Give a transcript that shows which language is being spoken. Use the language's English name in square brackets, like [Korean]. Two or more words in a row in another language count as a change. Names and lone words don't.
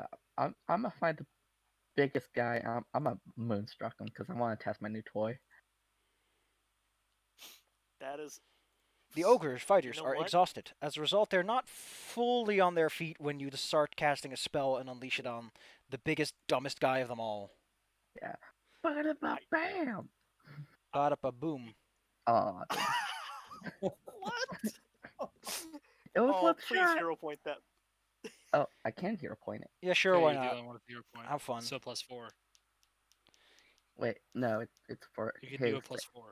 [English] I'm gonna find the biggest guy. I'm gonna moonstruck him because I want to test my new toy. That is. The ogres fighters know are what? exhausted. As a result, they're not fully on their feet when you start casting a spell and unleash it on the biggest, dumbest guy of them all. Bam! Ba-da-ba-boom. Oh, What? it was Oh, one please shot. hero point that. Oh, I can hero point it. Yeah, sure, Okay, why you not? do want a 0 point. Have fun. So +4. Wait, no, it's for You can his do a +4.